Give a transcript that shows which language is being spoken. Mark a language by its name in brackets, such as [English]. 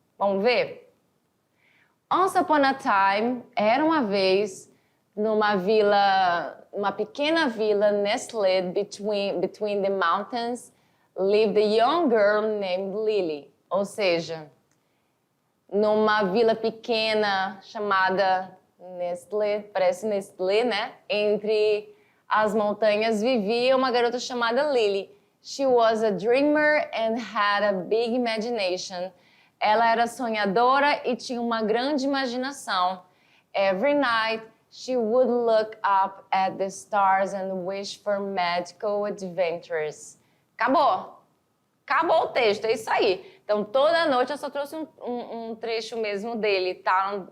[Portuguese] Vamos ver? [English] Once upon a time, [Portuguese] era uma vez, numa vila, uma pequena vila [English] nestled between the mountains, lived a young girl named Lily. [Portuguese] Ou seja, numa vila pequena chamada Nestlé, parece Nestlé, né? Entre as montanhas vivia uma garota chamada Lily. [English] She was a dreamer and had a big imagination. [Portuguese] Ela era sonhadora e tinha uma grande imaginação. [English] Every night, she would look up at the stars and wish for magical adventures. [Portuguese] Acabou. Acabou o texto, é isso aí. Então, toda noite eu só trouxe um trecho mesmo dele, tá?